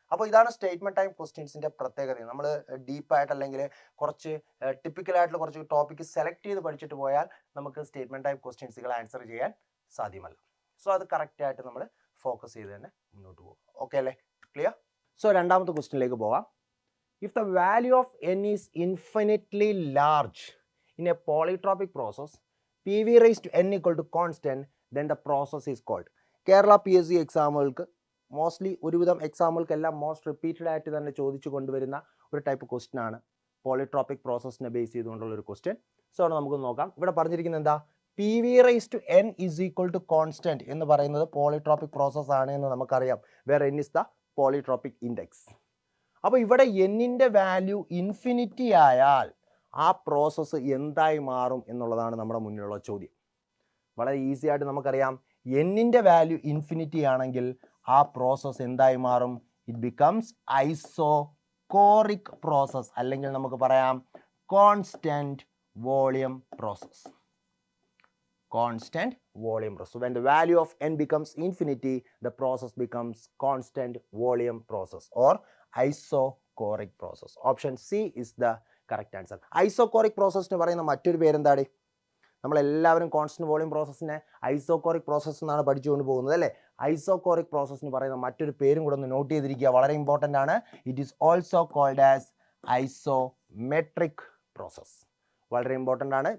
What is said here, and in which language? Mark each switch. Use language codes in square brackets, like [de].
[ml] അപ്പോൾ ഇതാണ് statement time ക്വസ്റ്റ്യൻസിന്റെ പ്രത്യേകത. നമ്മൾ ഡീപ്പായിട്ട് അല്ലെങ്കിൽ കുറച്ച് ടിപ്പിക്കലായിട്ടുള്ള കുറച്ച് ടോപ്പിക്ക് സെലക്ട് ചെയ്ത് പഠിച്ചിട്ട് പോയാൽ നമുക്ക് സ്റ്റേറ്റ്മെന്റ് ടൈം ക്വസ്റ്റ്യൻസുകൾ ആൻസർ ചെയ്യാൻ സാധ്യമല്ല. സോ അത് കറക്റ്റ് ആയിട്ട് നമ്മൾ ഫോക്കസ് ചെയ്ത് തന്നെ മുന്നോട്ട് പോകും. ഓക്കെ അല്ലേ? ക്ലിയർ? സോ രണ്ടാമത്തെ ക്വസ്റ്റ്യനിലേക്ക് പോവാം. [en] If the value of n is infinitely large in a polytropic process PV raised to n equal to constant, then the process is called. [ml] Kerala PSC എക്സാമുകൾക്ക് mostly ഒരുവിധം എക്സാമുകൾക്കെല്ലാം മോസ്റ്റ് റിപ്പീറ്റഡ് ആയിട്ട് തന്നെ ചോദിച്ചു കൊണ്ടുവരുന്ന ഒരു ടൈപ്പ് ക്വസ്റ്റ്യൻ ആണ് പോളിട്രോപിക് പ്രോസസ്സിനെ ബേസ് ചെയ്തുകൊണ്ടുള്ള ഒരു question. So അവിടെ നമുക്ക് നോക്കാം. ഇവിടെ പറഞ്ഞിരിക്കുന്നത് എന്താ? [en] PV raised to n is equal to constant [ml] എന്ന് പറയുന്നത് പോളിട്രോപിക് പ്രോസസ് ആണ് എന്ന് നമുക്കറിയാം. [en] Where n is the polytropic index. [ml] അപ്പോൾ ഇവിടെ n-ന്റെ വാല്യൂ ഇൻഫിനിറ്റി ആയാൽ ആ പ്രോസസ്സ് എന്തായി മാറും എന്നുള്ളതാണ് നമ്മുടെ മുന്നിലുള്ള ചോദ്യം. വളരെ ഈസി ആയിട്ട് നമുക്കറിയാം, n-ന്റെ വാല്യൂ ഇൻഫിനിറ്റി ആണെങ്കിൽ ആ പ്രോസസ്സ് എന്തായി മാറും? [en] it becomes isochoric process, [ml] അല്ലെങ്കിൽ നമുക്ക് പറയാം [en] Constant volume process. Constant volume process. When the value of n becomes infinity, the process becomes constant volume process or isocoric process. Option C is the correct answer. [ml] Isocoric process എന്ന് പറയുന്ന മറ്റൊരു പേരെന്താണ്? നമ്മളെല്ലാവരും constant volume പ്രോസസ്സിനെ isochoric process എന്നാണ് പഠിച്ചുകൊണ്ട് പോകുന്നത് അല്ലേ? Isochoric process എന്ന് പറയുന്ന മറ്റൊരു പേരും കൂടെ ഒന്ന് നോട്ട് ചെയ്തിരിക്കുക, വളരെ ഇമ്പോർട്ടൻ്റ് ആണ്. [en] It is also called as isometric process. [ml] വളരെ ഇമ്പോർട്ടൻ്റ് ആണ്.